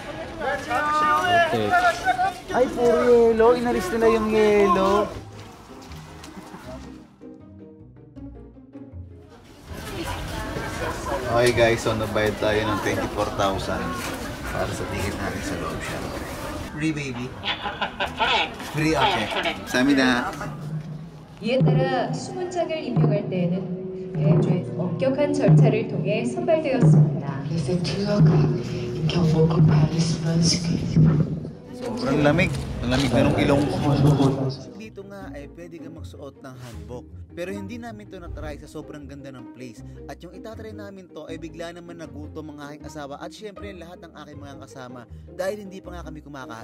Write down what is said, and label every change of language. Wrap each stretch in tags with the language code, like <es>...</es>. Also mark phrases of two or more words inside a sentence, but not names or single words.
<tl>Ay, puro yelo. Inalis nila yung yelo.</tl> <en>Okay guys,</en> <tl>so nabayad tayo ng 24,000 para sa ticket natin sa loob siya.</tl> <en>Free baby? Free, okay.</en> <ko>쌉니다. 이에 따라 수문장을 임명할 때에는 대조에서 엄격한 절차를 통해 선발되었습니다.</ko> <tl>Sobrang lamig. Ang lamig na ng ilong ko. Dito nga ay pwede kang magsuot ng hanbok. Pero hindi namin to natry sa sobrang ganda ng place. At yung itatry namin to ay bigla naman nagutom ang aking asawa at syempre lahat ng aking mga kasama dahil hindi pa nga kami kumakain.</tl>